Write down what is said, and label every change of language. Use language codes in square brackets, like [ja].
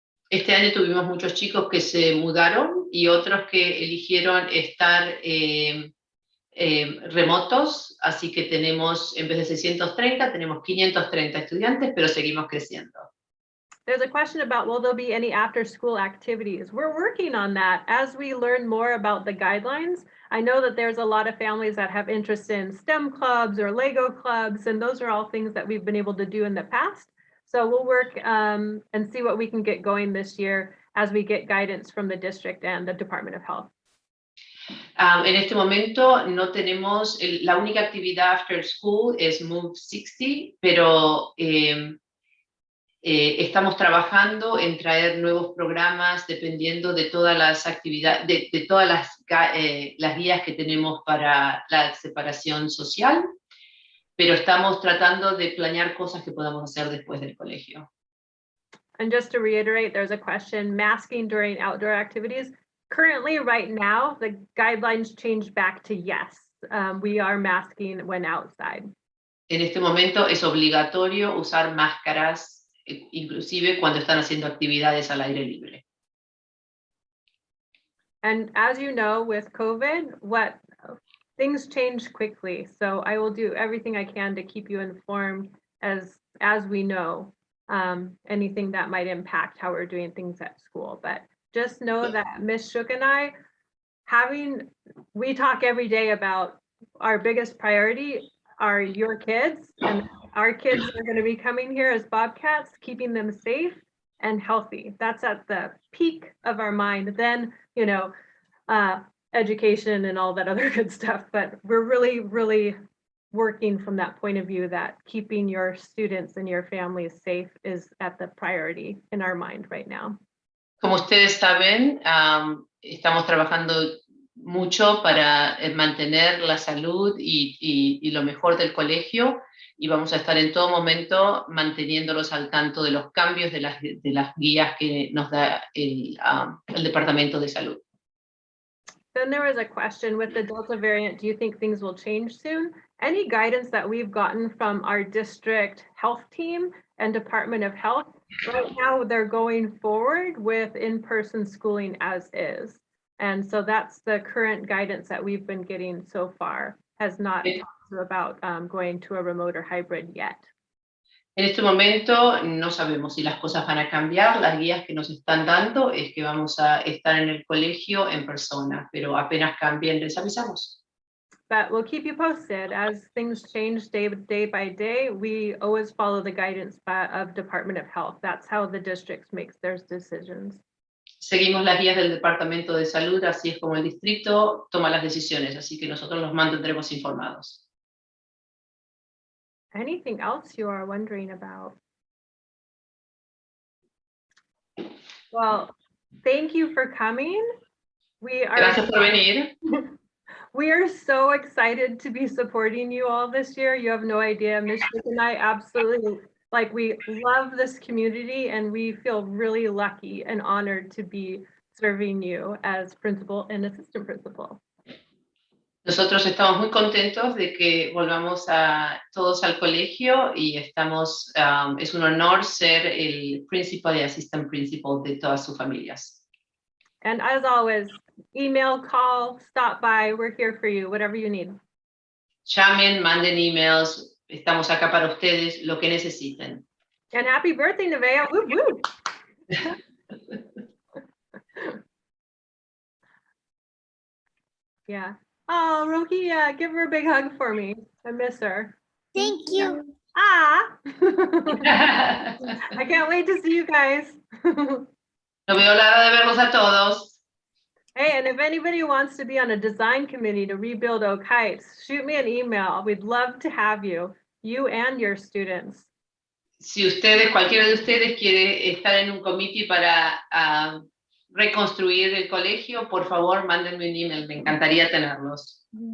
[es] Este año tuvimos muchos chicos que se mudaron y otros que eligieron estar remotos, así que tenemos, en vez de 630, tenemos 530 estudiantes, pero seguimos creciendo. [en] There's a question about, will there be any after school activities? We're working on that as we learn more about the guidelines. I know that there's a lot of families that have interest in STEM clubs or Lego clubs, and those are all things that we've been able to do in the past. So we'll work and see what we can get going this year as we get guidance from the district and the Department of Health. [es] En este momento no tenemos, la única actividad [en] after school [es] es Move 60, pero estamos trabajando en traer nuevos programas dependiendo de todas las actividades, de todas las guías que tenemos para la separación social, pero estamos tratando de planear cosas que podamos hacer después del colegio. [en] And just to reiterate, there's a question, masking during outdoor activities. Currently, right now, the guidelines changed back to yes. We are masking when outside. [es] En este momento es obligatorio usar máscaras, inclusive cuando están haciendo actividades al aire libre. [en] And as you know, with COVID, things change quickly. So I will do everything I can to keep you informed as we know anything that might impact how we're doing things at school. But just know that Ms. Shook and I, we talk every day about our biggest priority are your kids, and our kids are going to be coming here as Bobcats, keeping them safe and healthy. That's at the peak of our mind. Then, education and all that other good stuff. But we're really, really working from that point of view that keeping your students and your families safe is at the priority in our mind right now. [es] Como ustedes saben, estamos trabajando mucho para mantener la salud y lo mejor del colegio, y vamos a estar en todo momento manteniéndolos al tanto de los cambios de las guías que nos da el Departamento de Salud. [en] Then there was a question with the Delta variant, do you think things will change soon? Any guidance that we've gotten from our district health team and Department of Health, right now they're going forward with in-person schooling as is. And so that's the current guidance that we've been getting so far, has not talked about going to a remote or hybrid yet. [es] En este momento no sabemos si las cosas van a cambiar. Las guías que nos están dando es que vamos a estar en el colegio en persona, pero apenas cambien les avisamos. [en] But we'll keep you posted as things change day by day. We always follow the guidance of Department of Health. That's how the districts makes their decisions. [es] Seguimos las guías del Departamento de Salud, así es como el distrito toma las decisiones, así que nosotros los mantendremos informados. [en] Anything else you are wondering about? Well, thank you for coming. [es] Gracias por venir. [en] We are so excited to be supporting you all this year. You have no idea. Ms. Shook and I absolutely, we love this community, and we feel really lucky and honored to be serving you as principal and assistant principal. [es] Nosotros estamos muy contentos de que volvamos todos al colegio y es un honor ser el principal y [en] assistant principal [es] de todas sus familias. [en] And as always, email, call, stop by. We're here for you, whatever you need. [es] Llamen, manden emails. Estamos acá para ustedes, lo que necesiten. [en] And happy birthday, Nevaeh. Woo woo. Yeah. Oh, Rohia, give her a big hug for me. I miss her. Thank you. Ah. I can't wait to see you guys. [es] No veo la hora de verlos a todos. [en] Hey, and if anybody wants to be on a design committee to rebuild Oak Heights, shoot me an email. We'd love to have you and your students. [es] Si cualquiera de ustedes quiere estar en un comité para reconstruir el colegio, por favor, mándenme un email. Me encantaría tenerlos.